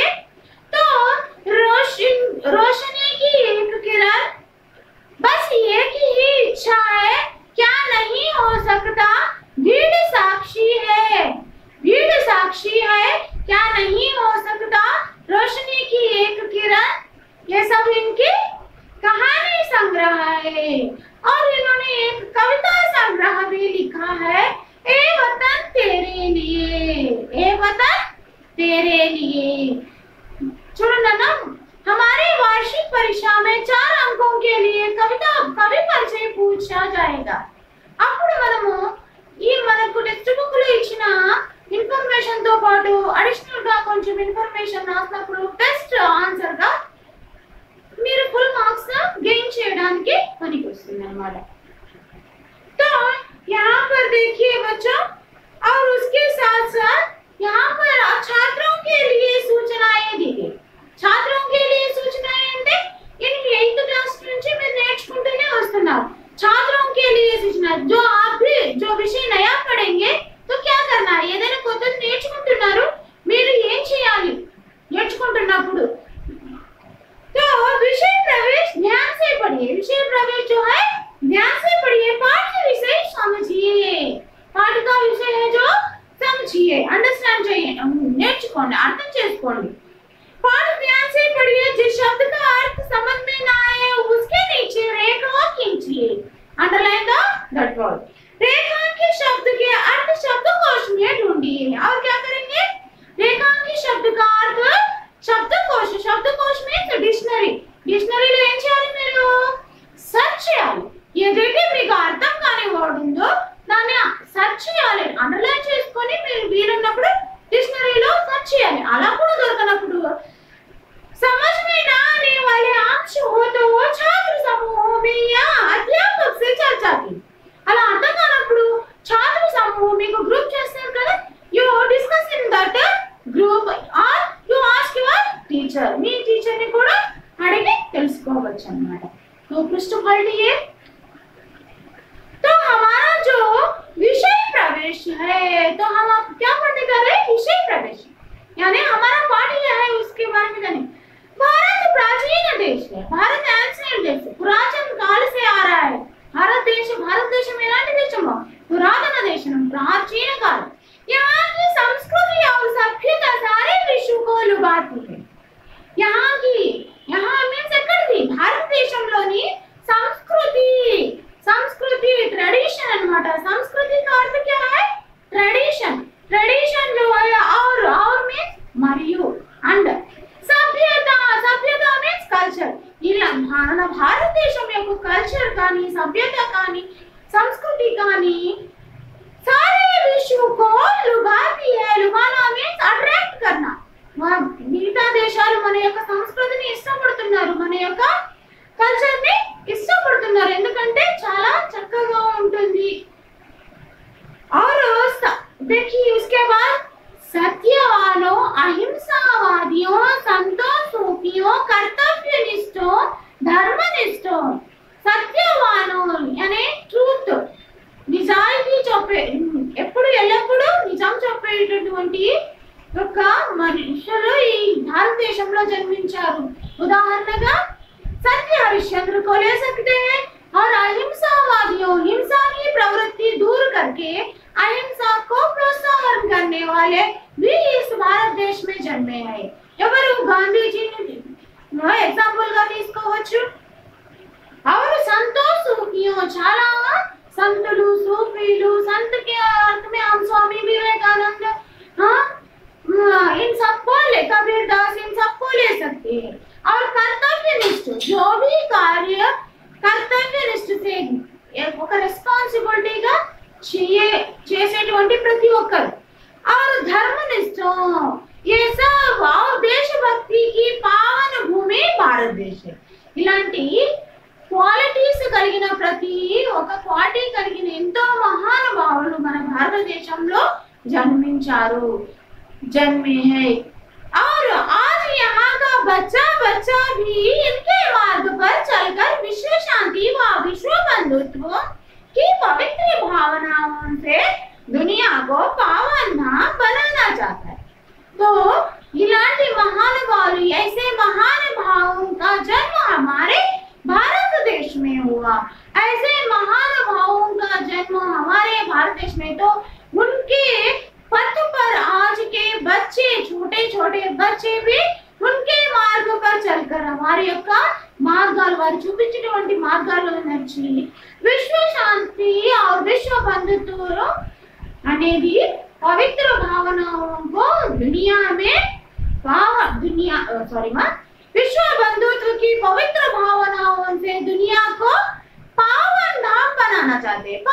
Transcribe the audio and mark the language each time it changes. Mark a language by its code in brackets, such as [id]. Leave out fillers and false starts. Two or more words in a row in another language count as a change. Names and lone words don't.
[hi] तो रोशनी की एक किरण, बस एक ही इच्छा है, क्या नहीं हो सकता, भीड़ साक्षी है, भीड़ साक्षी है, क्या नहीं हो सकता, रोशनी की एक किरण। ये सब इनकी कहानी संग्रह है। और इन्होंने एक कविता संग्रह भी लिखा है, ए वतन तेरे लिए, ए वतन तेरे लिए। [te] చూడండి అన్న, [hi] हमारे वार्षिक परीक्षा में 4 अंकों के लिए कवि परिचय पूछा जाएगा। [te] అప్పుడు మనము ఈ మనకు [en] text book [te] లో ఇచ్చిన ఇన్ఫర్మేషన్ తో పాటు అడిషనల్ గా కొంచెం ఇన్ఫర్మేషన్ రాసినప్పుడు [en] best answer [te] గా మీరు [en] full marks gain [te] చేయడానికి పనికొస్తుంది అన్నమాట। [hi] तो यहाँ पर देखिए बच्चों, और उसके साथ साथ यहाँ पर छात्रों के लिए सूचनाएं दी गई। छात्रों के लिए सूचनाएं అంటే इनकी 8th क्लास [te] నుంచి మీరు నేర్చుకుంటూనే వస్తున్నారు। [hi] छात्रों के लिए सूचना, जो आप भी जो विषय नया पढ़ेंगे तो क्या करना है, [te] ఏదైనా కొత్తది నేర్చుకుంటున్నారు మీరు ఏం చేయాలి నేర్చుకుంటున్నప్పుడు। [hi] तो विषय प्रवेश ध्यान से पढ़िए। विषय प्रवेश जो है ध्यान से पढ़िए। पाठ्य विषय समझिए। पाठ का विषय है जो समझिए, अंडरस्टैंड चाहिए, [te] నేర్చుకోండి, అర్థం చేసుకోండి। [hi] पाठ ध्यान से पढ़िए। जिस शब्द का अर्थ समझ में ना आए उसके नीचे रेखा खींचिए, [en] underline that word. [hi] रेखांकित शब्द के अर्थ शब्दकोश में ढूंढिए। और क्या करेंगे, रेखांकित शब्द का अर्थ शब्दकोश, शब्दकोश में डिक्शनरी, [te] డిక్షనరీలో ఏం చేయాలి, మీరు సెర్చ్ చేయాలి। ఏదైతే మీకు అర్థం కాని వర్డ్ ఉందో దాన్ని సెర్చ్ చేయాలి, అండర్లైన్ చేసుకొని మీరు వీలున్నప్పుడు डिक्शनरीలో సెర్చ్ చేయాలి। అలా కూడా దొరకనప్పుడు [hi] समझ में ना आने वाले अंश हो तो छात्र समूह में या अध्यापक से चर्चा की। [te] అలా అర్థం కానప్పుడు [hi] छात्र समूह [te] మీకు గ్రూప్ చేస్తారు కదా, [en] you discuss in that group or you ask your teacher. [te] మీ టీచర్ ని కూడా అడిగి తెలుసుకోవచ్చు అన్నమాట। [hi] तो पृष्ठ पढ़िए। तो हमारा जो विषय प्रवेश है, तो हम अब क्या पढ़ने जा रहे हैं, विषय प्रवेश, यानी हमारा पाठ यह है उसके बारे में जानेंगे। भारत प्राचीन देश है, भारत एंशिएंट देश, पुरातन काल से आ रहा है। भारत देश में [te] एलांటి దేశము, పురాతన దేశం, [hi] प्राचीन काल। यहाँ की संस्कृति और सभ्यता सारे विश्व को लुभाती है। [te] यहाँ मीन्स ఎక్కడిది, భారతదేశంలోని संस्कृति ट्रेडिशन अన్నమాట। [hi] संस्कृति का अर्थ क्या है, ट्रेडिशन, ट्रेडिशन जो है और मीन्स మరియు అండ్ సభ్యత [en] means culture. [te] ఇలా మన భారతదేశం యొక్క కల్చర్ కానీ సభ్యత కానీ సంస్కృతి కానీ [hi] सारे विश्व को लुभाती है। लुभाना [en] means attract [hi] करना। [te] మిగతా దేశాలు మన యొక్క సంస్కృతిని ఇష్టపడుతున్నారు, మన యొక్క కల్చర్ ని ఇష్టపడుతున్నారు, ఎందుకంటే చాలా చక్కగా ఉంటుంది। [hi] और देखिए उसके बाद सत्यवानों, अहिंसावादियों, संतों, सूफियों, कर्तव्यनिष्ठों, धर्मनिष्ठों। सत्यवानों यानी ट्रूथ, [te] నిజాయితీ చెప్పే, ఎప్పుడు ఎల్లప్పుడూ నిజం చెప్పేటటువంటి ఒక మనుషులు ఈ భారతదేశంలో జన్మించారు। [hi] ఉదాహరణగా सत्य हरिश्चंद्र को ले सकते हैं। और अहिंसावादियों, हिंसा की प्रवृत्ति दूर करके अहिंसा को प्रोत्साहन करने वाले भी इस भारत देश में जन्मे हैं। [te] ఎవరు, గాంధీజీని ఎగ్జాంపుల్ గా తీసుకోవచ్చు। [hi] और संतों सूफियों, [te] చాలా సంతులు, సూఫీలు, [hi] संत के अर्थ में हम स्वामी विवेकानंद, इन सबको ले, कबीरदास, इन सबको ले सकते हैं। और कर्तव्यनिष्ठ, जो भी कार्य कर्तव्यनिष्ठ से [te] ఒక రెస్పాన్సిబిలిటీగా చేసేటువంటి ప్రతి ఒక్కరు। [hi] और धर्मनिष्ठ, ये सब देशभक्ति की पावन भूमि भारत देश [te] ఇలాంటి క్వాలిటీస్ కలిగిన ప్రతి ఒక క్వాలిటీ కలిగిన ఎంతో మహానుభావులు మన భారతదేశంలో జన్మించారు [hi] जन्मे हैं और आज यहाँ का बच्चा बच्चा भी इनके मार्ग पर चलकर विश्व शांति व विश्व बंधुत्व की पवित्र भावनाओं से दुनिया को पावन धाम बनाना चाहता है। तो इलांटी महानुभावों ऐसे महानुभावों का जन्म हमारे भारत देश में हुआ। ऐसे महानुभावों का जन्म हमारे भारत देश में, तो उनके पथ पर आज के बच्चे छोटे छोटे बच्चे भी उनके मार्ग पर चलकर हमारे [te] యొక్క మార్గాలు వారు చూపించినటువంటి మార్గాల్లో నడిచి విశ్వ శాంతి [hi] और विश्व बंधुत्व అనేది पवित्र भावनाओं को दुनिया में विश्व बंधुत्व की पवित्र भावनाओं से दुनिया को पावन धाम बनाना चाहते हैं।